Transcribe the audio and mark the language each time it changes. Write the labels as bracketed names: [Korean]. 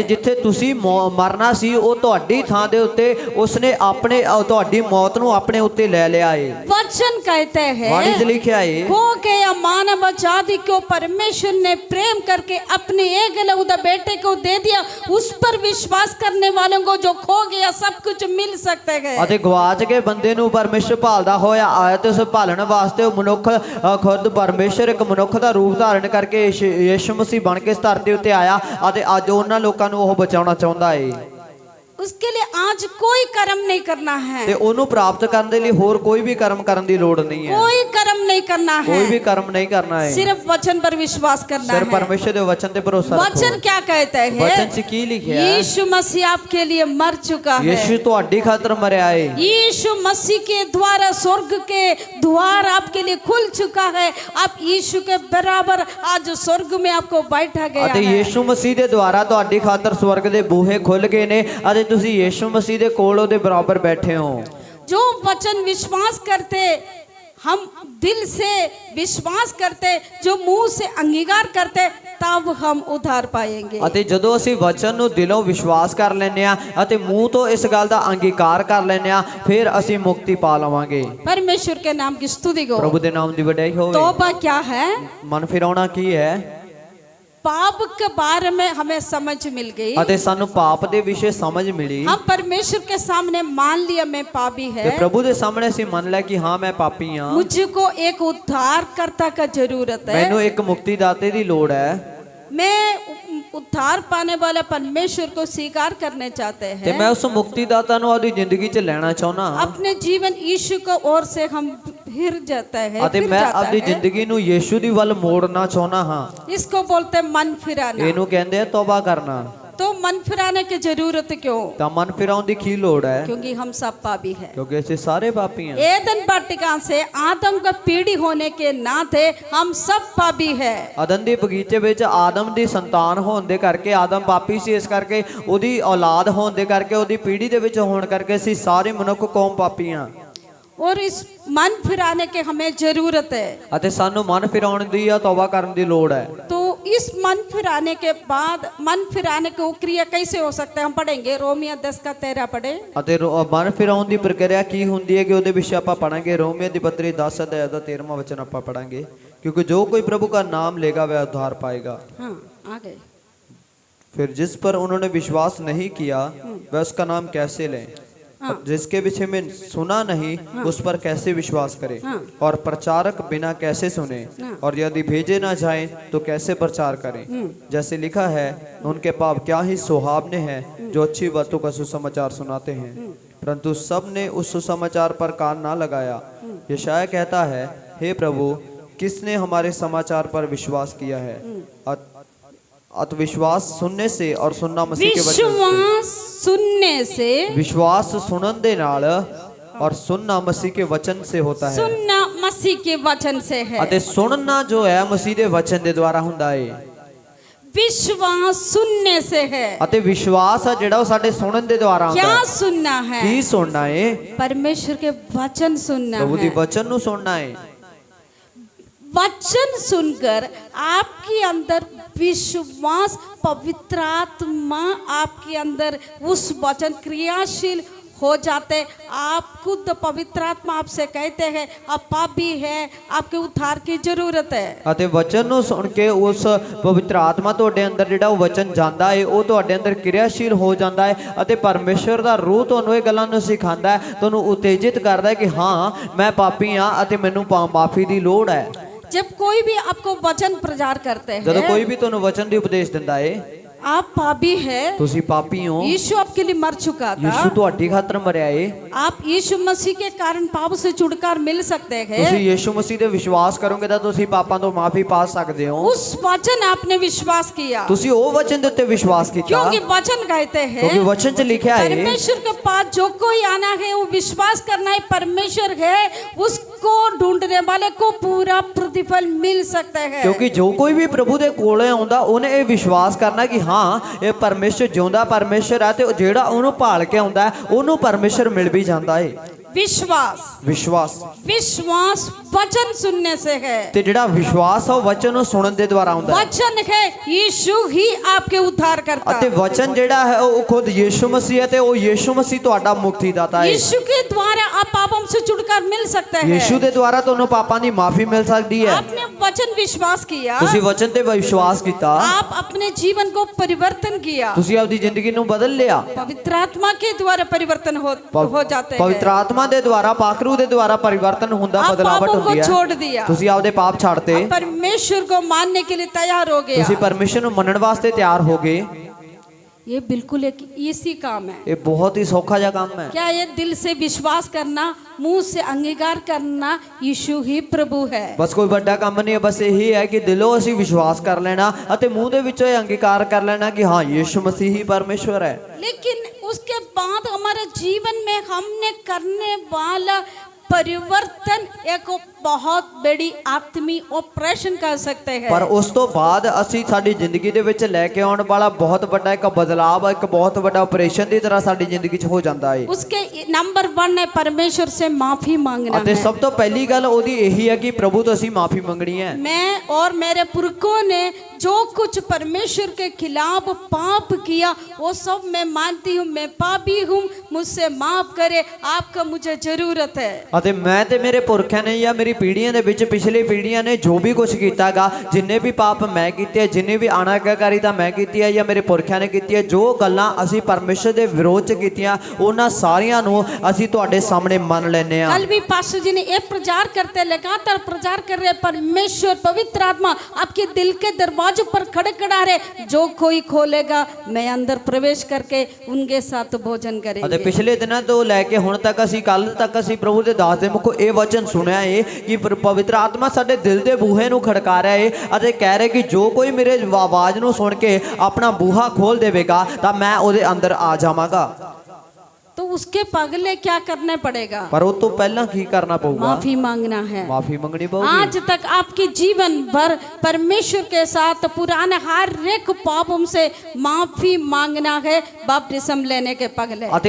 [Punjabi] ਅਤੇ ਜਿੱਥੇ ਤੁਸੀਂ ਮਰਨਾ ਸੀ ਉਹ ਤੁਹਾਡੀ ਥਾਂ ਦੇ ਉੱਤੇ ਉਸਨੇ ਆਪਣੇ ਤੁਹਾਡੀ ਮੌਤ ਨੂੰ ਆਪਣੇ ਉੱਤੇ ਲੈ ਲਿਆ ਹੈ। [Hindi] वचन कहते हैं [Punjabi] ਬਾਣੀ 'ਚ ਲਿਖਿਆ ਹੈ [Hindi] खो गया मानव जाति को परमेश्वर ने प्रेम करके अपने एकलौता बेटे को दे दिया, उस पर विश्वास करने वालों को जो खो गया सब कुछ मिल सकते हैं। [Punjabi] ਅਤੇ ਗਵਾਚ ਕੇ ਬੰਦੇ ਨੂੰ ਪਰਮੇਸ਼ਰ ਭਾਲਦਾ ਹੋਇਆ ਆਇਆ ਤੇ ਉਸ ਭਾਲਣ ਵਾਸਤੇ ਉਹ ਮਨੁੱਖ ਖੁਦ ਪਰਮੇਸ਼ਰ ਇੱਕ ਮਨੁੱਖ ਦਾ ਰੂਪ ਧਾਰਨ ਕਰਕੇ ਯਿਸੂ ਮਸੀਹ ਬਣ ਕੇ ਇਸ ਧਰਤੀ ਉੱਤੇ ਆਇਆ ਅਤੇ ਅੱਜ ਉਹਨਾਂ ਲੋਕਾਂ ਨੂੰ ਉਹ ਬਚਾਉਣਾ ਚਾਹੁੰਦਾ ਹੈ। [Hindi] उसके लिए आज कोई कर्म नहीं करना है, [Punjabi] ਤੇ ਉਹਨੂੰ ਪ੍ਰਾਪਤ ਕਰਨ ਦੇ ਲਈ ਹੋਰ ਕੋਈ ਵੀ ਕਰਮ ਕਰਨ ਦੀ ਲੋੜ ਨਹੀਂ ਹੈ। [Hindi] कोई कर्म नहीं करना है, [Punjabi] ਕੋਈ ਵੀ ਕਰਮ ਨਹੀਂ ਕਰਨਾ ਹੈ। [Hindi] सिर्फ वचन पर विश्वास करना [Punjabi] ਸਿਰਫ [Hindi] है। [Punjabi] ਪਰਮੇਸ਼ਰ ਦੇ ਵਚਨ ਤੇ ਭਰੋਸਾ ਰੱਖੋ। [Hindi] वचन क्या कहते हैं? [Punjabi] ਵਚਨ 'ਚ ਕੀ ਲਿਖਿਆ ਹੈ? [Hindi] यीशु मसीह आपके लिए मर चुका है। [Punjabi] ਯਿਸੂ ਤੁਹਾਡੀ ਖਾਤਰ ਮਰਿਆ ਹੈ। [Hindi] यीशु मसीह के द्वारा स्वर्ग के द्वार आपके लिए खुल चुका है। आप यीशु के बराबर आज स्वर्ग में आपको बैठा गया [Punjabi] ਅਤੇ [Hindi] है। [Punjabi] ਯਿਸੂ ਮਸੀਹ ਦੇ ਦੁਆਰਾ ਤੁਹਾਡੀ ਖਾਤਰ ਸਵਰਗ ਦੇ ਬੂਹੇ ਖੁੱਲ ਗਏ ਨੇ ਅਤੇ ਤੁਸੀਂ ਯਿਸੂ ਮਸੀਹ ਦੇ ਕੋਲ ਉਹਦੇ ਬਰਾਬਰ ਬੈਠੇ ਹੋ। [Hindi] जो वचन विश्वास करते हम दिल से विश्वास करते जो मुंह से अंगीकार करते तब हम उद्धार पाएंगे। [Punjabi] ਅਤੇ ਜਦੋਂ ਅਸੀਂ ਵਚਨ ਨੂੰ ਦਿਲੋਂ ਵਿਸ਼ਵਾਸ ਕਰ ਲੈਂਦੇ ਆ ਅਤੇ ਮੂੰਹ ਤੋਂ ਇਸ ਗੱਲ ਦਾ ਅੰਗੀਕਾਰ ਕਰ ਲੈਂਦੇ ਆ ਫਿਰ ਅਸੀਂ ਮੁਕਤੀ ਪਾ ਲਵਾਂਗੇ। [Hindi] परमेश्वर के नाम की स्तुति हो। [Punjabi] ਪ੍ਰਭੂ ਦੇ ਨਾਮ ਦੀ ਵਡਿਆਈ ਹੋਵੇ। [Hindi] तौबा क्या है? [Punjabi] ਮਨ ਫਿਰਾਉਣਾ ਕੀ ਹੈ? [Hindi] पाप के बारे में हमें समझ मिल गई। [Punjabi] ਅਤੇ ਸਾਨੂੰ ਪਾਪ ਦੇ ਵਿਸ਼ੇ ਸਮਝ ਮਿਲੀ [Hindi] हम परमेश्वर के सामने मान लिया मैं पापी [Punjabi] ਤੇ [Hindi] है, [Punjabi] ਪ੍ਰਭੂ ਦੇ ਸਾਹਮਣੇ ਅਸੀਂ ਮੰਨ ਲਿਆ ਕਿ ਹਾਂ ਮੈਂ ਪਾਪੀ ਹਾਂ। [Hindi] मुझको एक उद्धारकर्ता का जरूरत है। [Punjabi] ਮੈਨੂੰ ਇੱਕ ਮੁਕਤੀਦਾਤੇ ਦੀ ਲੋੜ ਹੈ [Hindi] मैं उद्धार पाने वाले परमेश्वर को स्वीकार करने चाहते [Punjabi] ਤੇ [Hindi] हैं। [Punjabi] ਮੈਂ ਉਸ ਮੁਕਤੀਦਾਤਾ ਨੂੰ ਆਪਣੀ ਜ਼ਿੰਦਗੀ 'ਚ ਲੈਣਾ ਚਾਹੁੰਦਾ ਹਾਂ [Hindi] अपने जीवन यीशु को ओर से हम फिर जाता है, [Punjabi] ਅਤੇ [Hindi] फिर [Punjabi] ਮੈਂ [Hindi] जाता [Punjabi] ਆਪਣੀ [Hindi] है। [Punjabi] ਜ਼ਿੰਦਗੀ ਨੂੰ ਯੀਸ਼ੂ ਦੀ ਵੱਲ ਮੋੜਨਾ ਚਾਹੁੰਦਾ ਹਾਂ। [Hindi] इसको बोलते हैं मन फिराना। [Punjabi] ਇਹਨੂੰ ਕਹਿੰਦੇ ਆ ਤੌਬਾ ਕਰਨਾ। [Hindi] तो मन फिराने की जरूरत क्यों? [Punjabi] ਤਾਂ ਮਨ ਫਿਰਾਉਣ ਦੀ ਕੀ ਲੋੜ ਹੈ? [Hindi] क्योंकि हम सब पापी हैं। [Punjabi] ਕਿਉਂਕਿ ਅਸੀਂ ਸਾਰੇ ਪਾਪੀ ਹਾਂ। [Hindi] एदन वाटिका से आदम का पीढ़ी होने के नाते हम सब पापी है। [Punjabi] ਆਦਮ ਦੇ ਬਗੀਚੇ ਵਿੱਚ ਆਦਮ ਦੀ ਸੰਤਾਨ ਹੋਣ ਦੇ ਕਰਕੇ ਆਦਮ ਪਾਪੀ ਸੀ, ਇਸ ਕਰਕੇ ਉਹਦੀ ਔਲਾਦ ਹੋਣ ਦੇ ਕਰਕੇ ਉਹਦੀ ਪੀੜ੍ਹੀ ਦੇ ਵਿੱਚ ਹੋਣ ਕਰਕੇ ਅਸੀਂ ਸਾਰੇ ਮਨੁੱਖ ਕੌਮ ਪਾਪੀ ਹਾਂ। [Hindi] और इस मन फिराने के हमें जरूरत है। [Punjabi] ਅਤੇ ਸਾਨੂੰ ਮਨ ਫਿਰਾਉਣ ਦੀ ਜਾਂ ਤੌਬਾ ਕਰਨ ਦੀ ਲੋੜ ਹੈ। [Hindi] तो इस मन फिराने के बाद मन फिराने की क्रिया कैसे हो सकता है हम पढ़ेंगे। रोमियो 10:13 पढ़े। [Punjabi] ਅਤੇ ਮਨ ਫਿਰਾਉਣ ਦੀ ਪ੍ਰਕਿਰਿਆ ਕੀ ਹੁੰਦੀ ਹੈ ਕਿ ਉਹਦੇ ਵਿਸ਼ੇ ਆਪਾਂ ਪੜਾਂਗੇ। रोमियो ਦੀ ਪੱਤਰੀ 10 ਅਧਿਆਇ ਦਾ 13ਵਾਂ ਵਚਨ ਆਪਾਂ ਪੜਾਂਗੇ। [Hindi] क्योंकि जो कोई प्रभु का नाम लेगा वह उद्धार पाएगा। हाँ आगे। फिर जिस पर उन्होंने विश्वास नहीं किया वह उसका नाम कैसे लें? हाँ। जिसके विषय में सुना नहीं उस पर कैसे विश्वास करें? हाँ। और प्रचारक बिना कैसे सुने? हाँ। और यदि भेजे ना जाएं तो कैसे प्रचार करें? जैसे लिखा है उनके पाप क्या ही सुहावने हैं जो अच्छी बातों का सुसमाचार सुनाते हैं, परंतु सब ने उस सुसमाचार पर कान ना लगाया। यशायाह कहता है, हे प्रभु किसने हमारे समाचार पर विश्वास किया है? अत विश्वास सुनने से और सुनना मसीह के वचन विश्वास सुनने से, विश्वास [Punjabi] सुनन दे नाल [Hindi] और सुनना मसीह के वचन से होता है। सुनना मसीह के वचन से है। [Punjabi] ਅਤੇ ਸੁਣਨਾ ਜੋ ਹੈ ਮਸੀਹ ਦੇ ਵਚਨ ਦੇ ਦੁਆਰਾ ਹੁੰਦਾ ਹੈ। [Hindi] विश्वास सुनने से है। [Punjabi] ਅਤੇ ਵਿਸ਼ਵਾਸ ਆ ਜਿਹੜਾ ਉਹ ਸਾਡੇ ਸੁਣਨ ਦੇ ਦੁਆਰਾ ਹੁੰਦਾ [Hindi] क्या [Punjabi] ਹੈ। [Hindi] सुनना है? [Punjabi] ਕੀ ਸੁਣਨਾ ਹੈ? [Hindi] परमेश्वर के वचन सुनना [Punjabi] ਪ੍ਰਭੂ ਦੀ [Hindi] है। [Punjabi] ਵਚਨ ਨੂੰ ਸੁਣਨਾ ਹੈ। [Hindi] वचन सुनकर आपके अंदर विश्वास, पवित्र आत्मा आपके अंदर उस वचन क्रियाशील हो जाते। आप खुद पवित्र आत्मा आपसे कहते हैं आप पापी है, आपके उद्धार की जरूरत है। [Punjabi] ਅਤੇ ਵਚਨ ਨੂੰ ਸੁਣ ਕੇ ਉਸ ਪਵਿੱਤਰ ਆਤਮਾ ਤੁਹਾਡੇ ਅੰਦਰ ਜਿਹੜਾ ਉਹ ਵਚਨ ਜਾਂਦਾ ਹੈ ਉਹ ਤੁਹਾਡੇ ਅੰਦਰ ਕਿਰਿਆਸ਼ੀਲ ਹੋ ਜਾਂਦਾ ਹੈ ਅਤੇ ਪਰਮੇਸ਼ਰ ਦਾ ਰੂਹ ਤੁਹਾਨੂੰ ਇਹ ਗੱਲਾਂ ਨੂੰ ਸਿਖਾਉਂਦਾ ਹੈ, ਤੁਹਾਨੂੰ ਉਤੇਜਿਤ ਕਰਦਾ ਹੈ ਕਿ ਹਾਂ ਮੈਂ ਪਾਪੀ ਹਾਂ ਅਤੇ ਮੈਨੂੰ ਮਾਫੀ ਦੀ ਲੋੜ ਹੈ। [Hindi] जब कोई भी आपको वचन प्रचार करते [Punjabi] ਜਦੋਂ [Hindi] हैं, [Punjabi] ਕੋਈ ਵੀ ਤੁਹਾਨੂੰ ਵਚਨ ਦੀ ਉਪਦੇਸ਼ ਦਿੰਦਾ ਹੈ [Hindi] आप पापी है, [Punjabi] ਤੁਸੀਂ ਪਾਪੀ ਹੋ, [Hindi] यीशु आपके लिए मर चुका [Punjabi] ਯਿਸੂ [Hindi] था, [Punjabi] ਤੁਹਾਡੀ ਖਾਤਰ ਮਰਿਆ ਏ, [Hindi] आप यीशु मसीह के कारण पाप से छुटकारा मिल सकते हैं। [Punjabi] ਤੁਸੀਂ ਯਿਸੂ ਮਸੀਹ ਤੇ ਵਿਸ਼ਵਾਸ ਕਰੋਗੇ ਤਾਂ ਤੁਸੀਂ ਪਾਪਾਂ ਤੋਂ ਮਾਫੀ ਪਾ ਸਕਦੇ ਹੋ। [Hindi] उस वचन आपने विश्वास किया, [Punjabi] ਤੁਸੀਂ ਉਹ ਵਚਨ ਦੇ ਉੱਤੇ ਵਿਸ਼ਵਾਸ ਕੀਤਾ [Hindi] क्योंकि वचन कहते हैं [Punjabi] ਕਿਉਂਕਿ ਵਚਨ 'ਚ ਲਿਖਿਆ ਹੈ [Hindi] परमेश्वर के पास जो कोई आना है वो विश्वास करना है परमेश्वर है, उसको ढूंढने वाले को पूरा प्रतिफल मिल सकता है। [Punjabi] ਕਿਉਂਕਿ ਜੋ ਕੋਈ ਵੀ ਪ੍ਰਭੂ ਦੇ ਕੋਲੇ ਆਉਂਦਾ ਉਹਨੇ ਇਹ ਵਿਸ਼ਵਾਸ ਕਰਨਾ ਕਿ ਹਾਂ ਇਹ ਪਰਮੇਸ਼ਰ ਜਿਉਂਦਾ ਪਰਮੇਸ਼ਰ ਹੈ ਤੇ ਜਿਹੜਾ ਉਹਨੂੰ ਭਾਲ ਕੇ ਆਉਂਦਾ ਹੈ ਉਹਨੂੰ ਪਰਮੇਸ਼ਰ ਮਿਲ ਵੀ ਜਾਂਦਾ ਹੈ। [Hindi] विश्वास, [Punjabi] ਵਿਸ਼ਵਾਸ [Hindi] विश्वास वचन सुनने से है। [Punjabi] ਤੇ ਜਿਹੜਾ ਵਿਸ਼ਵਾਸ ਆ ਉਹ ਵਚਨ ਨੂੰ ਸੁਣਨ ਦੇ ਦੁਆਰਾ ਆਉਂਦਾ ਹੈ। [Hindi] वचन है यीशु ही आपके उद्धार करता [Punjabi] ਅਤੇ [Hindi] है। [Punjabi] ਵਚਨ ਜਿਹੜਾ ਹੈ ਉਹ ਖੁਦ ਯਿਸੂ ਮਸੀਹ ਹੈ ਤੇ ਉਹ ਯਿਸੂ ਮਸੀਹ ਤੁਹਾਡਾ ਮੁਕਤੀਦਾਤਾ ਹੈ। [Hindi] यीशु के द्वारा आप पापों से छुटकारा मिल सकता है। [Punjabi] ਯਿਸੂ ਦੇ ਦੁਆਰਾ ਤੁਹਾਨੂੰ ਪਾਪਾਂ ਦੀ ਮਾਫੀ ਮਿਲ ਸਕਦੀ ਹੈ। [Hindi] आपने वचन विश्वास किया, [Punjabi] ਤੁਸੀਂ ਵਚਨ ਤੇ ਵਿਸ਼ਵਾਸ ਕੀਤਾ, [Hindi] आप अपने जीवन को परिवर्तन किया, [Punjabi] ਤੁਸੀਂ ਆਪਣੀ ਜ਼ਿੰਦਗੀ ਨੂੰ ਬਦਲ ਲਿਆ। [Hindi] पवित्र आत्मा के द्वारा परिवर्तन हो जाते हैं। [Punjabi] ਪਵਿੱਤਰ ਆਤਮਾ ਦੇ ਦੁਆਰਾ ਪਾਖਰੂ ਦੇ ਦੁਆਰਾ ਪਰਿਵਰਤਨ ਹੁੰਦਾ, [Hindi] आप [Punjabi] ਬਦਲਾਵਟ [Hindi] पापों को [Punjabi] ਹੁੰਦੀ ਹੈ। [Hindi] छोड़ दिया, [Punjabi] ਤੁਸੀਂ ਆਪਦੇ ਪਾਪ ਛੱਡਤੇ, [Hindi] आप परमेश्वर को मानने के लिए तैयार हो गया। [Punjabi] ਤੁਸੀਂ ਪਰਮੇਸ਼ਰ ਨੂੰ ਮੰਨਣ ਵਾਸਤੇ ਤਿਆਰ ਹੋ ਗਏ। [Hindi] ये बिल्कुल एक इसी काम है। [Punjabi] ਇਹ ਬਹੁਤ ਹੀ ਸੌਖਾ ਜਿਹਾ ਕੰਮ ਹੈ। [Hindi] क्या ये दिल से विश्वास करना, मुंह से अंगीकार करना यीशु ही प्रभु है। [Punjabi] ਬਸ ਕੋਈ ਵੱਡਾ ਕੰਮ ਨਹੀਂ ਹੈ, ਬਸ ਇਹੀ ਹੈ ਕਿ ਦਿਲੋਂ ਅਸੀਂ ਵਿਸ਼ਵਾਸ ਕਰ ਲੈਣਾ ਅਤੇ ਮੂੰਹ ਦੇ ਵਿੱਚੋਂ ਇਹ ਅੰਗੀਕਾਰ ਕਰ ਲੈਣਾ ਕਿ ਹਾਂ ਯਿਸੂ ਮਸੀਹ ਹੀ ਪਰਮੇਸ਼ਵਰ ਹੈ। [Hindi] लेकिन उसके बाद हमारे जीवन में हमने करने वाला परिवर्तन एक बहुत बड़ी आत्मिक ऑपरेशन कर सकते हैं। [Punjabi] ਪਰ ਉਸ ਤੋਂ ਬਾਅਦ ਅਸੀਂ ਸਾਡੀ ਜ਼ਿੰਦਗੀ ਦੇ ਵਿੱਚ ਲੈ ਕੇ ਆਉਣ ਵਾਲਾ ਬਹੁਤ ਵੱਡਾ ਇੱਕ ਬਦਲਾਵ, ਇੱਕ ਬਹੁਤ ਵੱਡਾ ਆਪਰੇਸ਼ਨ ਦੀ ਤਰ੍ਹਾਂ ਸਾਡੀ ਜ਼ਿੰਦਗੀ 'ਚ ਹੋ ਜਾਂਦਾ ਹੈ। [Hindi] उसके नंबर 1 है परमेश्वर से माफी मांगना [Punjabi] ਅਤੇ [Hindi] है। [Punjabi] ਸਭ ਤੋਂ ਪਹਿਲੀ ਗੱਲ ਉਹਦੀ ਇਹੀ ਹੈ ਕਿ ਪ੍ਰਭੂ ਤੋਂ ਅਸੀਂ ਮਾਫੀ ਮੰਗਣੀ ਹੈ। [Hindi] मैं और मेरे पुरखों ने जो कुछ परमेश्वर के खिलाफ पाप किया वो सब मैं मानती हूँ, मैं पापी हूँ, मुझसे माफ करे, आपका मुझे जरूरत है। [Punjabi] ਅਤੇ ਮੈਂ ਤੇ ਮੇਰੇ ਪੁਰਖਿਆਂ ਨੇ ਜਾਂ ਮੇਰੀ ਪੀੜ੍ਹੀਆਂ ਦੇ ਵਿੱਚ ਪਿਛਲੀ ਪੀੜ੍ਹੀਆਂ ਨੇ ਜੋ ਵੀ ਕੁਝ ਕੀਤਾਗਾ, ਜਿੰਨੇ ਵੀ ਪਾਪ ਮੈਂ ਕੀਤੇ, ਜਿੰਨੇ ਵੀ ਅਨਾਗਾਕਾਰੀਤਾ ਮੈਂ ਕੀਤੀ ਹੈ ਜਾਂ ਮੇਰੇ ਪੁਰਖਿਆਂ ਨੇ ਕੀਤੀ ਹੈ, ਜੋ ਗੱਲਾਂ ਅਸੀਂ ਪਰਮੇਸ਼ਰ ਦੇ ਵਿਰੋਧ ਚ ਕੀਤੀਆਂ, ਉਹਨਾਂ ਸਾਰੀਆਂ ਨੂੰ ਅਸੀਂ ਤੁਹਾਡੇ ਸਾਹਮਣੇ ਮੰਨ ਲੈਨੇ ਆ। [Hindi] कल भी पास्टर जी ने ये प्रचार करते, लगातार प्रचार कर रहे, परमेश्वर पवित्र आत्मा आपके दिल के दरवाजों पर खड़े खड़ा रहे, जो कोई खोलेगा मैं अंदर प्रवेश करके उनके साथ भोजन [Punjabi] ਅਤੇ [Hindi] करेंगे। [Punjabi] ਪਿਛਲੇ ਦਿਨਾਂ ਤੋਂ ਲੈ ਕੇ ਹੁਣ ਤੱਕ ਅਸੀਂ ਕੱਲ ਤੱਕ ਅਸੀਂ ਪ੍ਰਭੂ ਦੇ ਦਾਸ ਦੇ ਮੁਖੋਂ ਇਹ ਵਚਨ ਸੁਣਿਆ ਏ ਕਿ ਪਵਿੱਤਰ ਆਤਮਾ ਸਾਡੇ ਦਿਲ ਦੇ ਬੂਹੇ ਨੂੰ ਖੜਕਾ ਰਿਹਾ ਏ ਅਤੇ ਕਹਿ ਰਿਹਾ ਕਿ ਜੋ ਕੋਈ ਮੇਰੇ ਆਵਾਜ਼ ਨੂੰ ਸੁਣ ਕੇ ਆਪਣਾ ਬੂਹਾ ਖੋਲ ਦੇਵੇਗਾ ਤਾਂ ਮੈਂ ਉਹਦੇ ਅੰਦਰ ਆ ਜਾਵਾਂਗਾ। [Hindi] तो उसके पगले क्या करना पड़ेगा? [Punjabi] ਪਰ ਉਹ ਤੋਂ ਪਹਿਲਾਂ ਕੀ ਕਰਨਾ ਪਊਗਾ? [Hindi] माफी मांगना है। [Punjabi] ਮਾਫੀ ਮੰਗਣੀ ਪਊਗੀ। [Hindi] आज तक आपके जीवन भर परमेश्वर के साथ पुराने हर एक पापों से माफी मांगना है बपतिस्म लेने के पगले।